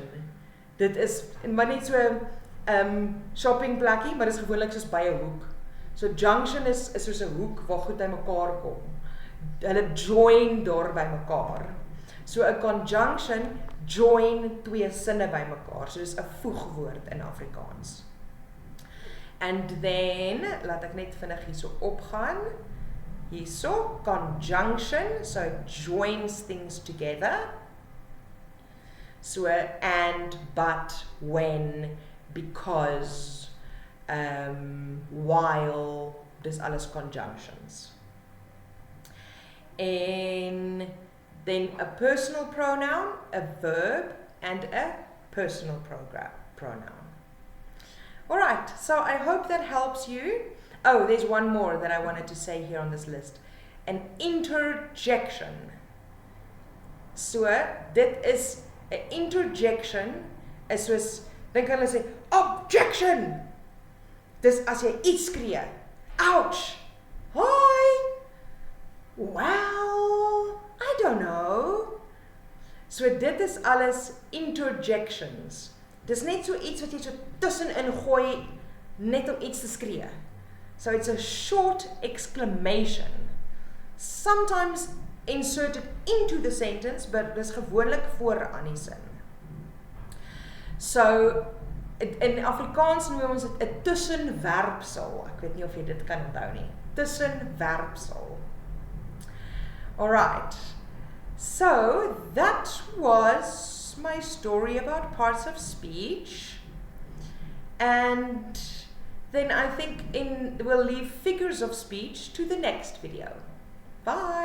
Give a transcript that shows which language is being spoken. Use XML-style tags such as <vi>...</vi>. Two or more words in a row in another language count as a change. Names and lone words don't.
<af>Dit is maar net so shopping plekkie, maar dit is gewoonlik soos by 'n hoek. So junction is soos 'n hoek waar goed by mekaar kom. Hulle join daar by mekaar. So 'n conjunction join twee sinne by mekaar. So dis 'n voegwoord in Afrikaans.</af> <en>And then</en> <af>laat ek net vinnig hierso opgaan. Hierso,</af> <en>conjunction, so it joins things together. So and, but, when, because, while,</en> <af>dis alles conjunctions.</af> <en>And then a personal pronoun, a verb, and a personal pronoun. Alright, so I hope that helps you. Oh, there's one more that I wanted to say here on this list. An interjection. So,</en> <af>dit is 'n interjection is soos, dink hulle sê, objection! Dis as jy iets skree.</af> <en>Ouch! Hi! Well, I don't know.</en> <af>So dit is alles interjections. Dis net so iets wat jy so tussenin gooi, net om iets te skree.</af> <en>So it's a short exclamation, sometimes inserted into the sentence, but</en> <af>dis gewoonlik vooraan die sin. So in Afrikaans noem ons dit 'n tussenwerpsel. Ek weet nie of jy dit kan onthou nie. Tussenwerpsel.</af> <en>Alright. So that was my story about parts of speech. And then I think we'll leave figures of speech to the next video.</en>